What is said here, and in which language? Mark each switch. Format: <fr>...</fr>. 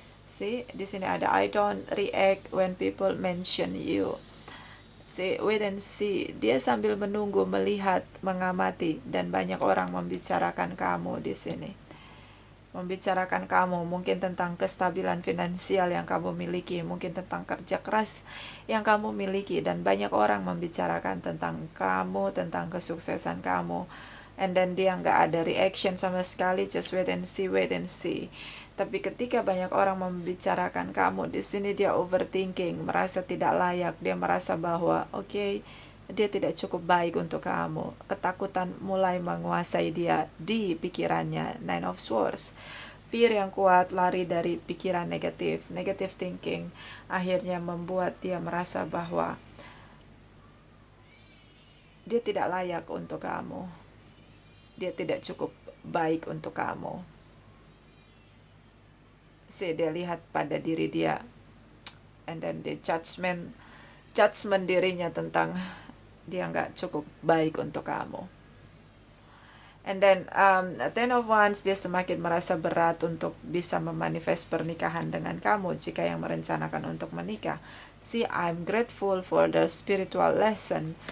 <en>See,</en> <id>di sini ada</id> <en>I don't react when people mention you. See, wait and see.</en> <id>Dia sambil menunggu, melihat, mengamati, dan banyak orang membicarakan kamu di sini. Membicarakan kamu, mungkin tentang kestabilan finansial yang kamu miliki, mungkin tentang kerja keras yang kamu miliki, dan banyak orang membicarakan tentang kamu, tentang kesuksesan kamu.</id> <en>And then</en> <id>dia nggak ada</id> <en>reaction</en> <id>sama sekali,</id> <en>just wait and see, wait and see.</en> <id>Tapi ketika banyak orang membicarakan kamu, di sini dia overthinking, merasa tidak layak, dia merasa bahwa oke, dia tidak cukup baik untuk kamu. Ketakutan mulai menguasai dia di pikirannya. Nine of Swords. Fear yang kuat, lari dari pikiran negatif.</id> <en>Negative thinking</en> <id>akhirnya membuat dia merasa bahwa dia tidak layak untuk kamu. Dia tidak cukup baik untuk kamu. Dia lihat pada diri dia.</id> <en>And then the judgment</en> <id>dirinya tentang dia nggak cukup baik untuk kamu.</id> <en>And then</en> <id>Ten of Wands, dia semakin merasa berat untuk bisa memanifest pernikahan dengan kamu jika yang merencanakan untuk menikah.</id> <en>See, I'm grateful for the spiritual lesson.</en>